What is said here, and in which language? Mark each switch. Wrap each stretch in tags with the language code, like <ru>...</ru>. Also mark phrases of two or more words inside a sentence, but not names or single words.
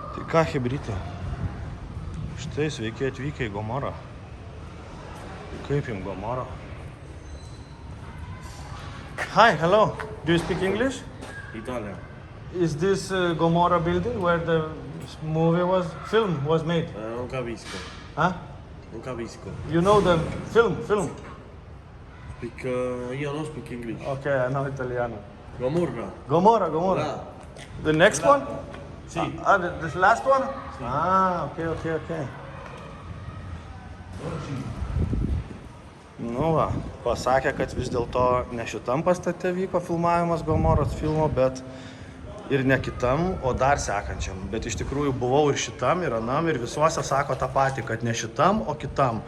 <lt>Ką, hebrytė? Štai sveiki atvykę į Gomorą. Kaip jums Gomorą?</lt> <en>Hi, hello. Do you speak English? Italian. Is this Gomorrah building where the film was made?</en> <it>Non capisco. Huh? Non capisco.</it> <en>You know the film? Speak,</en> <it>io non</it> <en>speak English. Okay, I know Italiano. Gomorra. Gomorrah.</en> <it>Là.</it> <en>The next one?</en> <it>Sì.</it> <en>The last one? Ah, okay.</en> <lt>Nu va, pasakė, kad vis dėlto ne šitam pastate vyko filmavimas Gomoros filmo, bet ir ne kitam, o dar sekančiam. Bet iš tikrųjų buvau ir šitam, ir anam, ir visuose sako tą patį, kad ne šitam, o kitam.</lt>